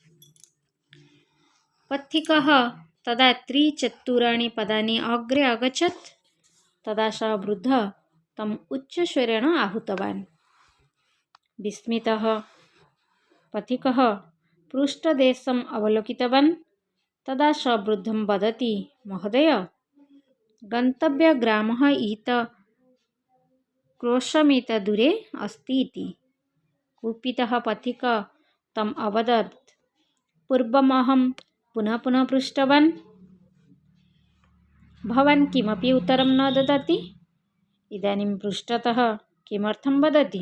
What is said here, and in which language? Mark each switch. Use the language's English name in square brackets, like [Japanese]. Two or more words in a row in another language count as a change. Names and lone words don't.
[Sanskrit] ପଥିକଃ ତଦା ତ୍ରିଚତୁରାଣି ପଦାନି ଅଗ୍ରେ ଅଗଚ୍ଛତ୍ ତଦା ସ ବୃଦ୍ଧ ତମ୍ ଉଚ୍ଚସ୍ୱରେଣ ଆହୁତବାନ୍। ବିସ୍ମିତଃ ପଥିକଃ ପୃଷ୍ଠଦେଶम् ଅବଲୋକିତବାନ୍ ତଦା ସ ବୃଦ୍ଧଂ ବଦତି ମହୋଦୟ ଗନ୍ତବ୍ୟଗ୍ରାମः ଇତ କ୍ରୋଶମିତ ଦୂରେ अस्ति इति। कुपितः पथिक तम् अवदत् पूर्वमहं पुनः पुनः पृष्टवान् भवान् किमपि उत्तरं न ददाति। इदानीं पृष्ठतः किमर्थं वदति।